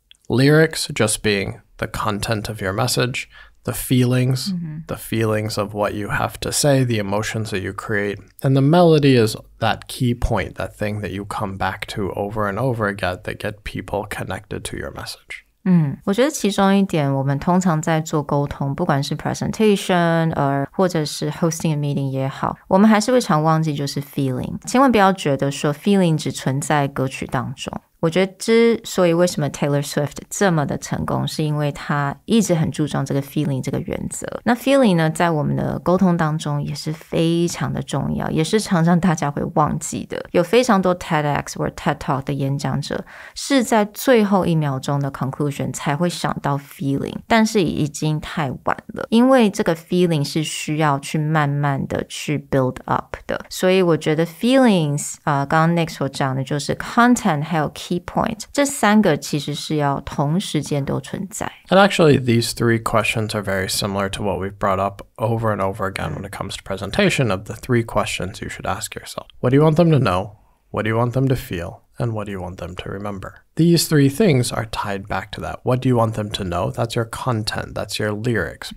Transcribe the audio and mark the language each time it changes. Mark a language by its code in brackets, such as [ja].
[en] Lyrics just being the content of your message, the feelings of what you have to say, the emotions that you create. And the melody is that key point, that thing that you come back to over and over again that get people connected to your message. [zh] 我觉得其中一点我们通常在做沟通，不管是 presentation 或者是 hosting a meeting 也好，我们还是会常忘记就是 feeling。千万不要觉得说 feeling 只存在歌曲当中。我觉得之所以为什么 Taylor Swift 这么的成功，是因为她一直很注重这个 feeling 这个原则。那 feeling 呢，在我们的沟通当中也是非常的重要，也是常常大家会忘记的。有非常多 TEDx 或 TED Talk 的演讲者是在最后1秒钟的 conclusion 才会想到 feeling， 但是已经太晚了，因为这个 feeling 是需要去慢慢的去 build up 的。所以我觉得 feelings 刚刚 Nick 所讲的就是 content 还有key point， 这三个其实是要同时间都存在。 [en] And actually, these three questions are very similar to what we've brought up over and over again when it comes to presentation of the three questions you should ask yourself. What do you want them to know? What do you want them to feel? And what do you want them to remember? These three things are tied back to that. What do you want them to know? That's your content. That's your lyrics.